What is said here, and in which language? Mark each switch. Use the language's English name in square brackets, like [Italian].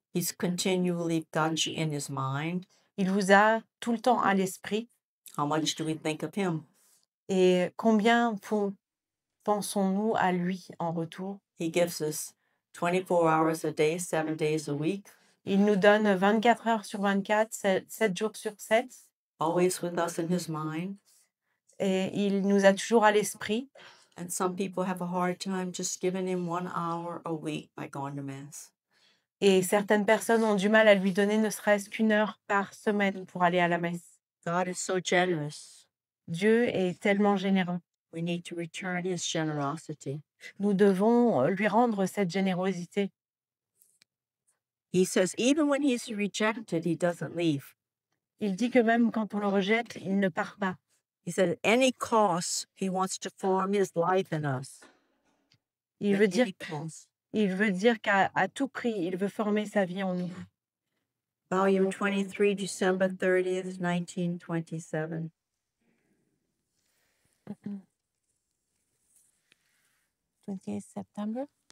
[English] He's continually got you in his mind. [French] Il vous a tout le temps à l'esprit. [English] How much do we think of him? [French] Et combien pensons-nous à lui en retour? [English] He gives us 24 hours a day, 7 days a week, [French] Il nous donne 24 heures sur 24, 7 jours sur 7. [English] always with us in his mind. [French] Et il nous a toujours à l'esprit. [English] And some people have a hard time just giving him 1 hour a week by going to Mass. [French] Et certaines personnes ont du mal à lui donner ne serait-ce qu'une heure par semaine pour aller à la messe. [English] God is so generous. [French] Dieu est tellement généreux. [English] We need to return his generosity. [French] Nous devons lui rendre cette générosité. [English] He says even when he's rejected, he doesn't leave. [French] Il dit que même quand on le rejette, il ne part pas. [English] He said at any cost, he wants to form his life in us. [French] Il [English] At [French] veut dire, [English] any cost. [French] qu'à tout prix, il veut former sa vie en nous. [English] Volume 23, December 30th, 1927. 28 September?